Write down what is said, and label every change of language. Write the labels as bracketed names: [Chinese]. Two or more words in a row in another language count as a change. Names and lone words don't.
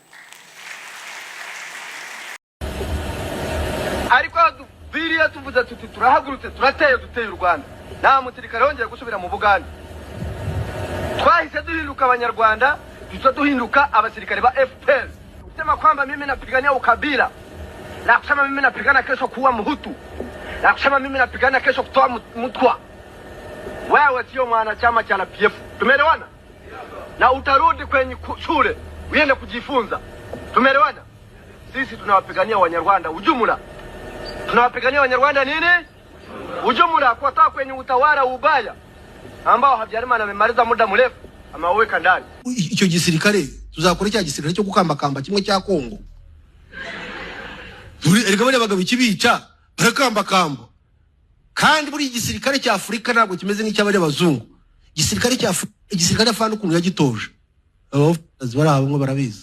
[Kinyarwanda] Ariko biriya tuvuze tuti turahagurutse turateye duteye u Rwanda, nta musirikare wongeye gusubira mu Buganda. Twahise duhinduka abanyarwanda, duhinduka abasirikare ba FPR. [Swahili] Kusema kwamba mimi napigania ukabila, na kusema mimi napigana kesho kuwa Mhutu, na kusema mimi napigana kesho kutoa Mtwa, wewe sio mwanachama cha PF. Tumeelewana? Na utarudi kwenye shule uende kujifunza. Tumeelewana? Sisi tunawapigania Wanyarwanda ujumla. Tunawapigania Wanyarwanda nini? Ujumla, kutoka kwenye utawala ubaya ambao Habyarimana amemaliza muda mrefu, amaweka ndani. [Kinyarwanda] Icyo gisirikare tuzakora cya gisirikare cyo gukambakamba kimwe cya Kongo. Erega bari bagabo ikibica barakambakamba. Kandi buri gisirikare cya Afrika ntabwo kimeze nk'icy'abari abazungu. Igisirikare afana ukuntu yagitoje. Abavuzi bari abo barabizi.